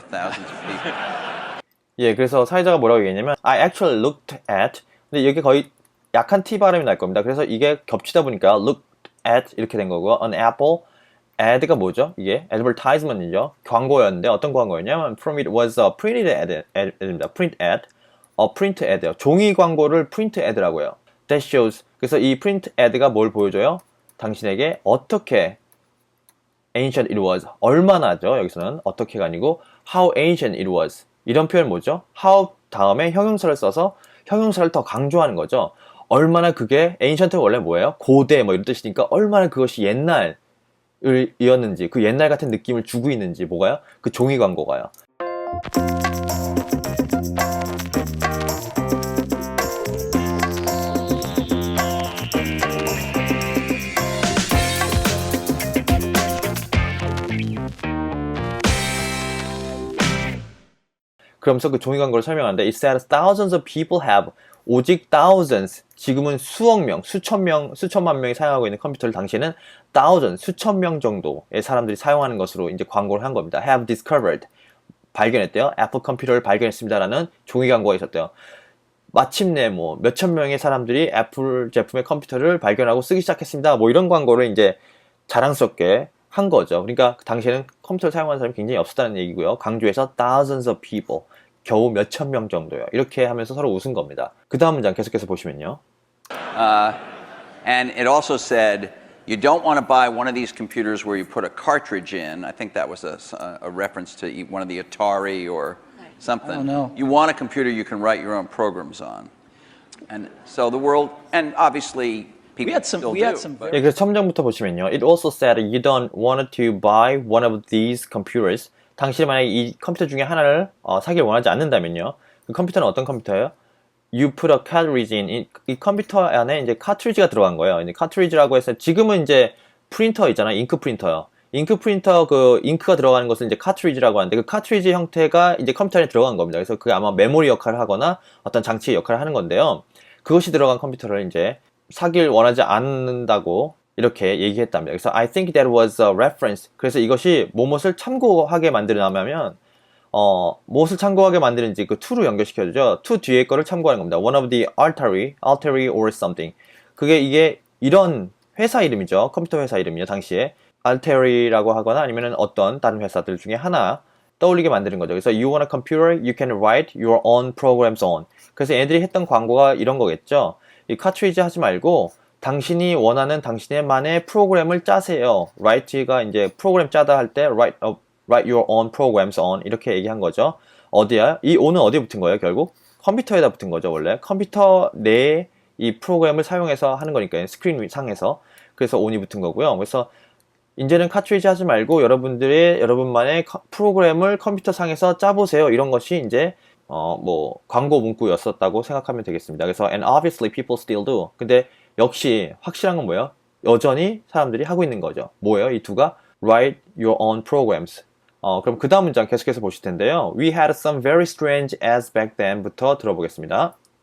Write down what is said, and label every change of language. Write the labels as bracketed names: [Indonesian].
[English] Thousands of people. [Korean] 예, 그래서 사회자가 뭐라고 얘기했냐면 [English] I actually looked at. [Korean] 근데 이게 거의 약한 T 발음이 날 겁니다. 그래서 이게 겹치다 보니까 [English] looked at [Korean] 이렇게 된 거고요. [English] An Apple ad가 뭐죠? [Korean] 이게 advertisement이죠. 광고였는데 어떤 광고였냐면 [English] from it was a printed ad [Korean] 입니다. [English] print ad. print ad요. [Korean] 종이 광고를 print ad라고 해요. [English] That shows. [Korean] 그래서 이 print ad가 뭘 보여줘요? 당신에게 어떻게 [English] ancient it was. [Korean] 얼마나죠? 여기서는 어떻게가 아니고 [English] how ancient it was. [Korean] 이런 표현 뭐죠? how 다음에 형용사를 써서 형용사를 더 강조하는 거죠. 얼마나 그게 ancient가 원래 뭐예요? 고대 뭐 이런 뜻이니까 얼마나 그것이 옛날이었는지 그 옛날 같은 느낌을 주고 있는지 뭐가요? 그 종이 광고가요. 그러면서 그 종이 광고를 설명하는데 [English] It says thousands of people have [Korean] 오직 thousands 지금은 수억 명, 수천만 명이 사용하고 있는 컴퓨터를 당시에는 thousands 수천 명 정도의 사람들이 사용하는 것으로 이제 광고를 한 겁니다. [English] Have discovered [Korean] 발견했대요. 애플 컴퓨터를 발견했습니다라는 종이 광고가 있었대요. 마침내 뭐 몇천 명의 사람들이 애플 제품의 컴퓨터를 발견하고 쓰기 시작했습니다. 뭐 이런 광고를 이제 자랑스럽게 한 거죠. 그러니까 당시에는 컴퓨터를 사용하는 사람이 굉장히 없었다는 얘기고요. 강조해서 [English] thousands of people, [Korean] 겨우 몇천 명 정도요. 이렇게 하면서 서로 웃은 겁니다. 그 다음 문장 계속해서 보시면요. [English] And it also said, you don't want to buy one of these computers where you put a cartridge in. I think that was a reference to one of the Atari or something. Oh, no. You want a computer you can write your own programs on. And so the world, and obviously people We had some. still We had do, some. but- [Korean] 예, 그래서 첨정부터 보시면요. [English] It also said you don't want to buy one of these computers. [Korean] 당신이 만약에 이 컴퓨터 중에 하나를 사길 원하지 않는다면요. 그 컴퓨터는 어떤 컴퓨터예요? [English] You put a cartridge in. [Korean] 이 컴퓨터 안에 이제 카트리지가 들어간 거예요. 이제 카트리지라고 해서 지금은 이제 프린터 있잖아요. 잉크 프린터요. 잉크 프린터 그 잉크가 들어가는 것을 이제 카트리지라고 하는데 그 카트리지 형태가 이제 컴퓨터 안에 들어간 겁니다. 그래서 그게 아마 메모리 역할을 하거나 어떤 장치의 역할을 하는 건데요. 그것이 들어간 컴퓨터를 이제 사길 원하지 않는다고 이렇게 얘기했답니다. [English] 그래서 I think that was a reference. [Korean] 그래서 이것이 무엇을 참고하게 만드냐면 무엇을 참고하게 만드는지 그 to로 연결시켜주죠. to 뒤에 거를 참고하는 겁니다. [English] One of the Altari or something. [Korean] 이게 이런 회사 이름이죠. 컴퓨터 회사 이름이요. 당시에 Altari라고 하거나 아니면 어떤 다른 회사들 중에 하나 떠올리게 만드는 거죠. [English] 그래서 you want a computer you can write your own programs on. [Korean] 그래서 얘들이 했던 광고가 이런 거겠죠. 이 카트리지 하지 말고 당신이 원하는 당신의만의 프로그램을 짜세요. write가 이제 프로그램 짜다 할 때 [English] write your own programs on [Korean] 이렇게 얘기한 거죠. 어디야? 이 on은 어디에 붙은 거예요? 결국 컴퓨터에다 붙은 거죠. 원래 컴퓨터 내에 이 프로그램을 사용해서 하는 거니까요. 스크린 상에서. 그래서 on이 붙은 거고요. 그래서 이제는 카트리지 하지 말고 여러분만의 프로그램을 컴퓨터 상에서 짜보세요. 이런 것이 이제 뭐 광고 문구였었다고 생각하면 되겠습니다. 그래서 [English] and obviously people still do. [Korean] 근데 역시 확실한 건 뭐예요? 여전히 사람들이 하고 있는 거죠. 뭐예요? 이 두가 [English] write your own programs. [Korean] 그럼 그 다음 문장 계속해서 보실 텐데요. [English] We had some very strange ads back then [Korean] 부터 들어보겠습니다.